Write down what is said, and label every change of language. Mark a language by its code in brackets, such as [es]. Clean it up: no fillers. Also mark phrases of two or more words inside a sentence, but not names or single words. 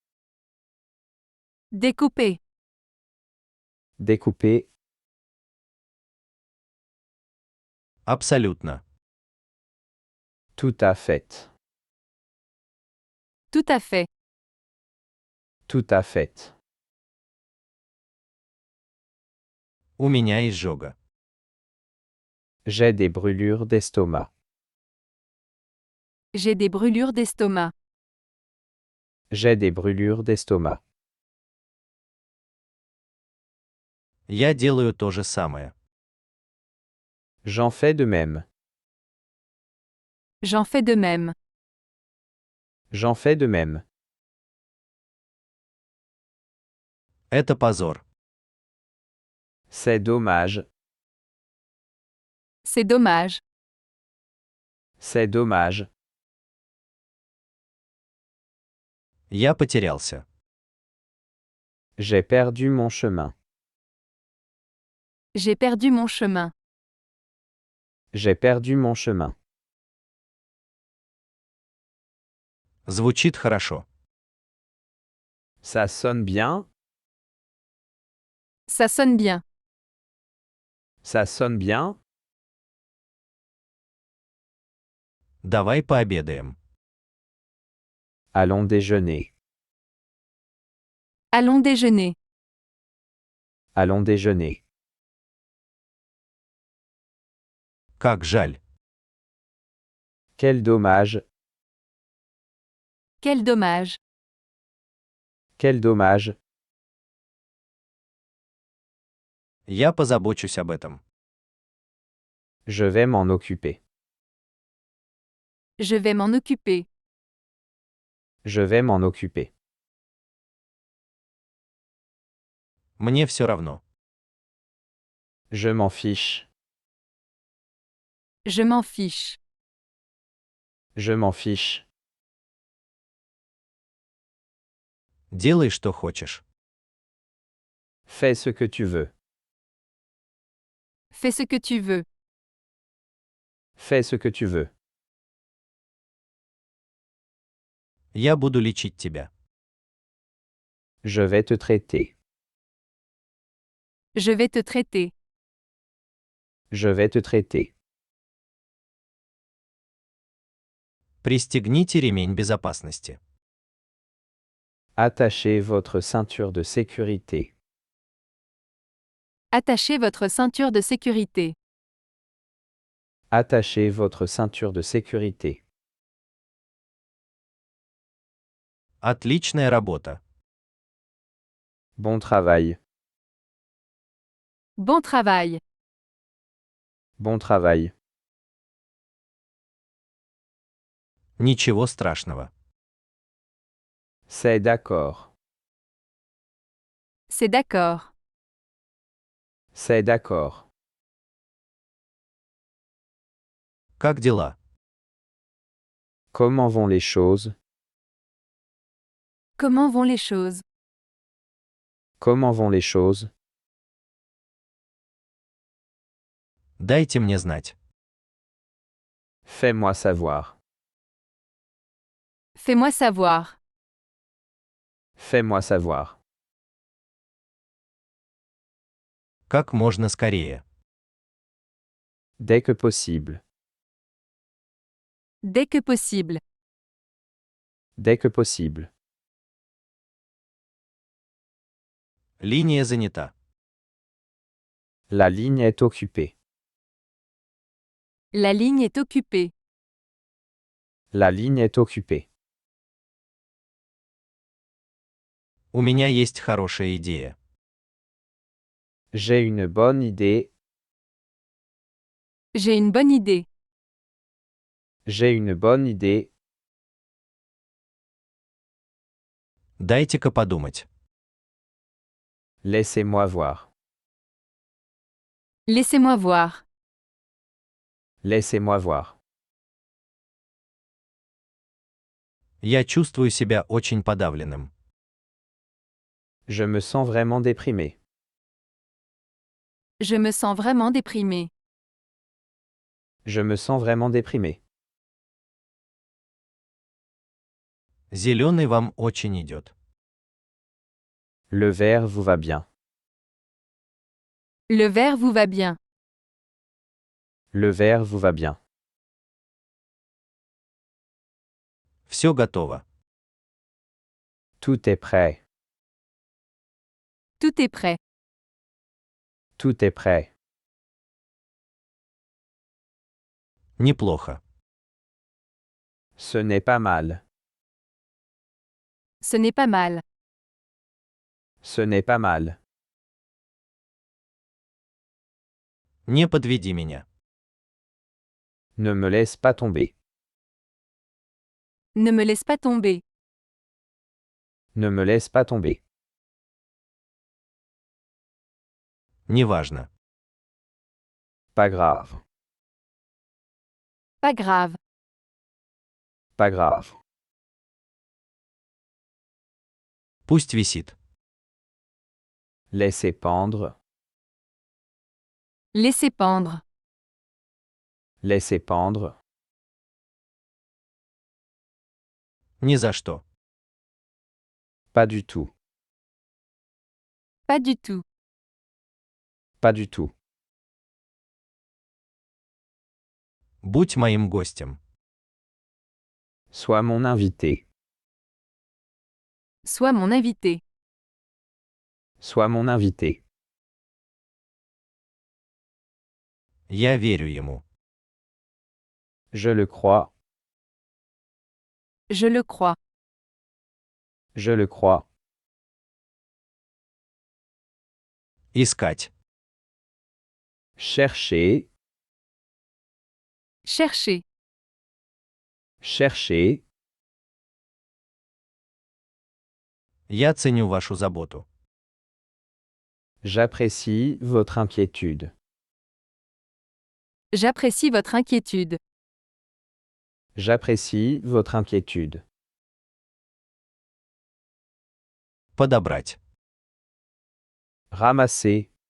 [fr] Découper. Découper. [ru] Абсолютно. [fr] Tout à fait. Tout à fait. Tout à fait. [ru] У меня изжога. [fr] J'ai des brûlures d'estomac. J'ai des brûlures d'estomac. J'ai des brûlures d'estomac. [ru] Я делаю то же самое. [fr] J'en fais de même. J'en fais de même. J'en fais de même. [ru] Это позор. [fr] C'est dommage. C'est dommage. C'est dommage. [ru] Я потерялся. [fr] J'ai perdu mon chemin. J'ai perdu mon chemin. J'ai perdu mon chemin. [ru] Звучит хорошо. [fr] Ça sonne bien. Ça sonne bien. Ça sonne bien. [ru] Давай пообедаем. [fr] Allons déjeuner. Allons déjeuner. Allons déjeuner. [ru] Как жаль. [fr] Quel dommage. Quel dommage. Quel dommage. [ru] Я позабочусь об этом. [fr] Je vais m'en occuper. Je vais m'en occuper. Je vais m'en occuper. [ru] Мне все равно. [fr] Je m'en fiche. Je m'en fiche. Je m'en fiche. [ru] Делай, что хочешь. [fr] Fais ce que tu veux. Fais ce que tu veux. Fais ce que tu veux. [ru] Я буду лечить тебя. [fr] Je vais te traiter. Je vais te traiter. Je vais te traiter. [ru] Пристегните ремень безопасности. [fr] Attachez votre ceinture de sécurité. Attachez votre ceinture de sécurité. Attachez votre ceinture de sécurité. [ru] Отличная работа. [fr] Bon travail. Bon travail. Bon travail. [ru] Ничего страшного. [fr] C'est d'accord. C'est d'accord. C'est d'accord. [ru] Как дела? [fr] Comment vont les choses? Comment vont les choses? Comment vont les choses? [ru] Дайте мне знать. [fr] Fais-moi savoir. Fais-moi savoir. Fais-moi savoir. [ru] Как можно скорее. [fr] Dès que possible. Dès que possible. Dès que possible. [ru] Линия занята. [fr] La ligne est occupée. La ligne est occupée. La ligne est occupée. [ru] У меня есть хорошая идея. [fr] J'ai une bonne idée. J'ai une bonne idée. J'ai une bonne idée. [ru] Дайте-ка подумать. [fr] Laissez-moi voir. Laissez-moi voir. Laissez-moi voir. [ru] Я чувствую себя очень подавленным. [fr] Je me sens vraiment déprimé. Je me sens vraiment déprimé. Je me sens vraiment déprimé. [ru] Зеленый вам очень идет. [fr] Le vert vous va bien. Le vert vous va bien. Le vert vous va bien. [ru] Все готово. [fr] Tout est prêt. Tout est prêt. Tout est prêt. [ru] Неплохо. [fr] Ce n'est pas mal. Ce n'est pas mal. Ce n'est pas mal. [ru] Не подведи меня. [fr] Ne me laisse pas tomber. Ne me laisse pas tomber. Ne me laisse pas tomber. [ru] Неважно. [fr] Pas grave. Pas grave. Pas grave. [ru] Пусть висит. [fr] Laissez pendre. Laissez pendre. Laissez pendre. [ru] Ни за что. [fr] Pas du tout. Pas du tout. Pas du tout. [ru] Будь моим гостем. [fr] Sois mon invité. Sois mon invité. Sois mon invité. [ru] Я верю ему. [fr] Je le crois. Je le crois. Je le crois. [ru] Искать. [fr] Cherchez. Cherchez. Cherchez. [ru] Я ценю вашу заботу. [fr] J'apprécie votre inquiétude. J'apprécie votre inquiétude. J'apprécie votre inquiétude. [ru] Подобрать. [fr] Ramasser.